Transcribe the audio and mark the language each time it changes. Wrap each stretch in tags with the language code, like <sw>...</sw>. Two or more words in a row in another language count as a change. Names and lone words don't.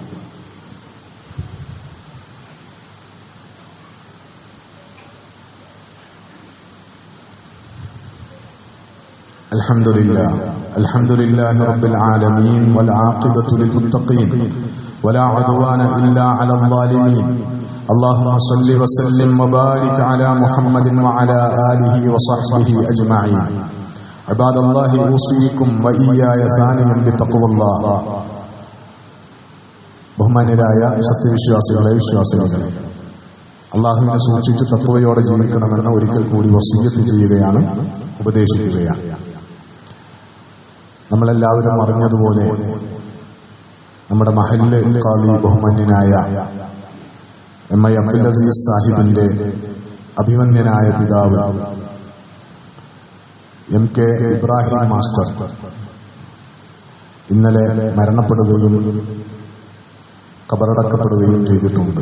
<ar>الحمد لله رب العالمين والعاقبة للمتقين ولا عدوان إلا على الظالمين. اللهم صل وسلم وبارك على محمد وعلى آله وصحبه أجمعين. عباد الله أوصيكم وإياي ثانيا بتقوى الله.</ar> <ml>ബഹുമാന്യരായ സത്യവിശ്വാസികളെ, വിശ്വാസികളെ, അള്ളാഹുവിനെ സൂക്ഷിച്ച് തത്വയോടെ ജീവിക്കണമെന്ന് ഒരിക്കൽ കൂടി വസിയ്യത്ത് ചെയ്യുകയാണ്, ഉപദേശിക്കുകയാണ്. നമ്മളെല്ലാവരും അറിഞ്ഞതുപോലെ നമ്മുടെ മഹല്ല് ഖാദി ബഹുമാന്യനായ എം ഐ അബ്ദുൽ അസീസ് സാഹിബിന്റെ അഭിമന്യനായ പിതാവ് എം കെ ഇബ്രാഹിം മാസ്റ്റർ ഇന്നലെ മരണപ്പെടുകയും ഖബറടക്കപ്പെടുകയും ചെയ്തിട്ടുണ്ട്.</ml>